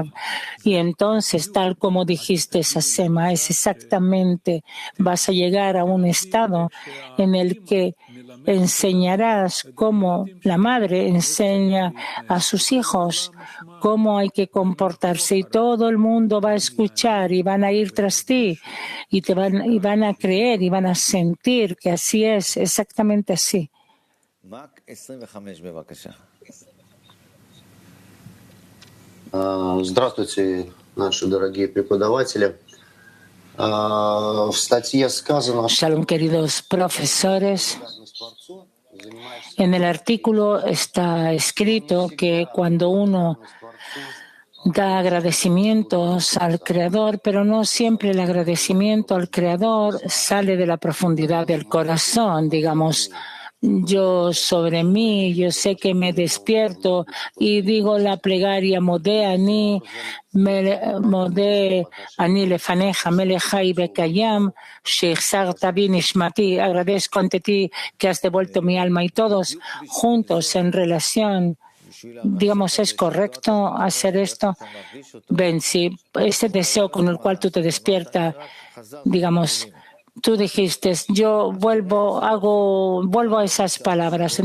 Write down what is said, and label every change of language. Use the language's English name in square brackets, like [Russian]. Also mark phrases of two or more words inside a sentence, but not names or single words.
[Spanish] Y entonces, tal como dijiste, Sasema, es exactamente, vas a llegar a un estado en el que enseñarás cómo la madre enseña a sus hijos cómo hay que comportarse, y todo el mundo va a escuchar y van a ir tras ti y van a creer y van a sentir que así es, exactamente así. [Russian] Здравствуйте, наши дорогие преподаватели. В статье сказано, что [Spanish] Shalom, queridos profesores. En el artículo está escrito que cuando uno da agradecimientos al Creador, pero no siempre el agradecimiento al Creador sale de la profundidad del corazón, digamos. Yo sobre mí, yo sé que me despierto y digo la plegaria [Hebrew] מודה אני לפניך מלך חי וקיים שהחזרת בי נשמתי. [Spanish] Agradezco ante ti que has devuelto mi alma, y todos juntos en relación. Digamos, ¿es correcto hacer esto? Ven, si ese deseo con el cual tú te despiertas, digamos, tú dijiste, yo vuelvo a esas palabras.